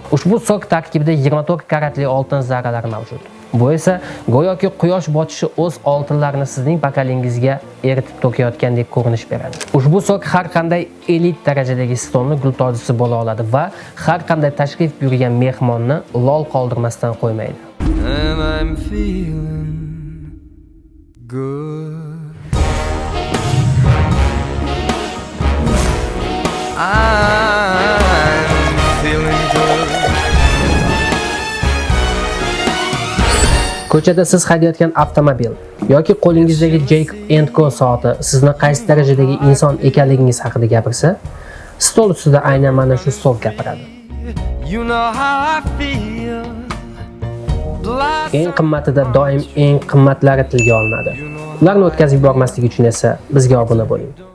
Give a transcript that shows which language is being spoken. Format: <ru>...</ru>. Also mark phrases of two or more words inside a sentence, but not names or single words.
<uz>Ushbu sok tarkibida 24 karatli oltin zarralari mavjud. Bu esa go'yoki quyosh botishi o'z oltinlarini sizning bokalingizga eritib to'kayotgandek ko'rinish beradi. Ushbu sok har qanday elit darajadagi stolni gultojisi bo'la oladi va har qanday tashrif buyurgan mehmonni lol qoldirmasdan qo'ymaydi.</uz> <en>And I'm feeling good. I'm feeling good.</en> <uz>Ko'chada siz haydayotgan avtomobil yoki qo'lingizdagi Jacob & Co soati sizni qaysi darajadagi inson ekanligingiz haqida gapirsa, stol ustida aynan mana shu sok gapiradi.</uz> <en>You know how I feel.</en> <uz>Eng qimmatida doim eng qimmatlari tilga olinadi. Ularni o'tkazib yubormaslik uchun esa bizga obuna bo'ling.</uz>